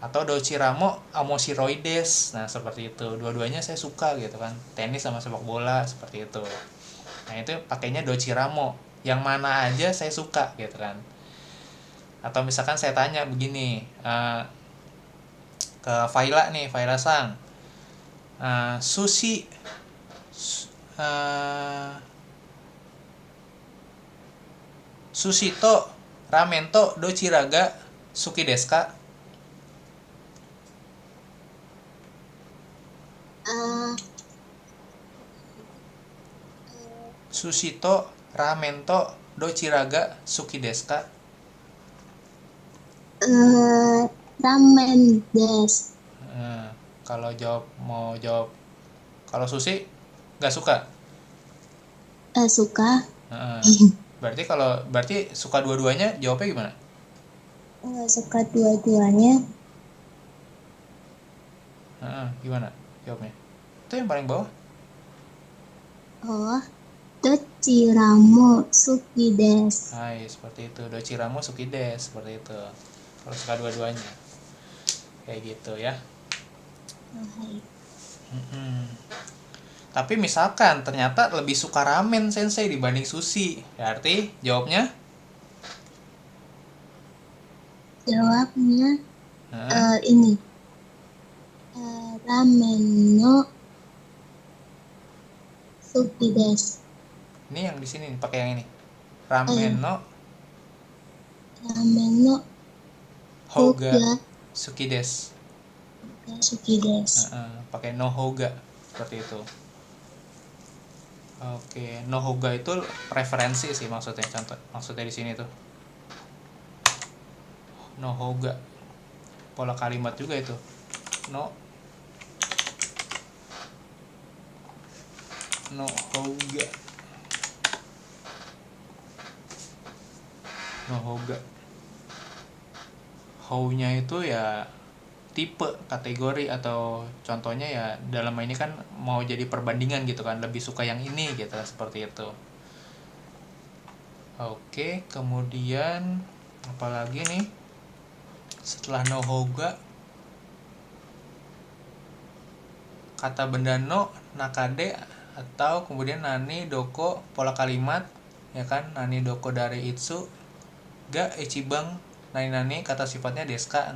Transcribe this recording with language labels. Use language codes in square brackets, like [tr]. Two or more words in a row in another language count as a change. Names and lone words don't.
[ja] Atau どちらも面白いです. [id] Nah, seperti itu. Dua-duanya saya suka gitu kan. Tenis sama sepak bola seperti itu. Nah, itu pakainya dochiramo. Yang mana aja saya suka gitu kan. Atau misalkan saya tanya begini, ke Faila nih, Faila Sang. [ja] 寿司 寿司とラーメンとどちらが好きですか? 寿司とラーメンとどちらが好きですか? ラーメンです. [id] Kalau mau jawab kalau sushi nggak suka? Suka. Berarti suka dua-duanya, jawabnya gimana? Nggak suka dua-duanya. Gimana jawabnya? Itu yang paling bawah. [ja] Oh, どちらも好きです. はい, [id] seperti itu. [ja] どちらも好きです, [id] seperti itu. Kalau suka dua-duanya. Kayak gitu ya. [ja] Hai. [id] Tapi misalkan ternyata lebih suka ramen sensei dibanding sushi, berarti jawabnya? Jawabnya ini. [ja] ラーメンの好きです. [id] Ini yang di sini pakai yang ini. [ja] ラーメンのほうが好きです. 好きです. [id] Pakai [ja] のほうが [id] seperti itu. Oke, [ja] のほうが [id] itu preferensi sih maksudnya, maksudnya di sini tuh. [ja] のほうが. [id] Pola kalimat juga itu. [ja] のほうが. のほうが. [id] How-nya itu ya tipe, kategori, atau contohnya ya dalam ini kan mau jadi perbandingan gitu kan, lebih suka yang ini gitu, seperti itu. Oke, kemudian apalagi nih setelah [ja] のほうが, [id] kata benda [ja] の、中で, [id] atau kemudian [ja] 何 どこ, [id] pola kalimat ya kan, nani doko dari [ja] いつが一番何 [id] kata sifatnya deska.